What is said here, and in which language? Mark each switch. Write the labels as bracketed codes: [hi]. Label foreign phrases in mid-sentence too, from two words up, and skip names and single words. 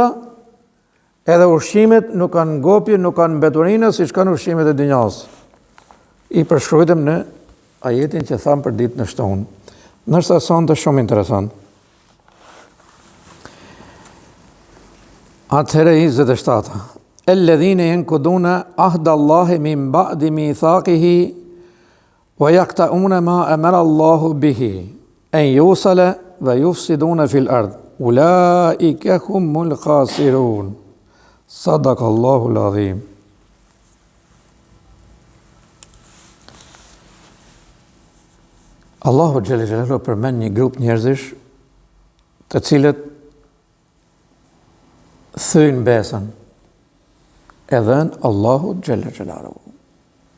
[sq] Edhe ushqimet nuk kanë ngopje, nuk kanë mbeturina, siç kanë ushqimet e dynjas. I përshkruajtëm në ajetin që tham për ditën e shtunë. Ndërsa sonte shumë interesant. Atëherë 27. [ar] الذين ينقضون عهد الله من بعد ميثاقه ويقطعون ما أمر الله به أن يوصل ويفسدون في الأرض. أولئك هم الخاسرون. صدق الله العظيم. [sq] Allahu xhallahu përmend një grup njerëzish të cilët thënë besën edhe në Allahu xhallahu.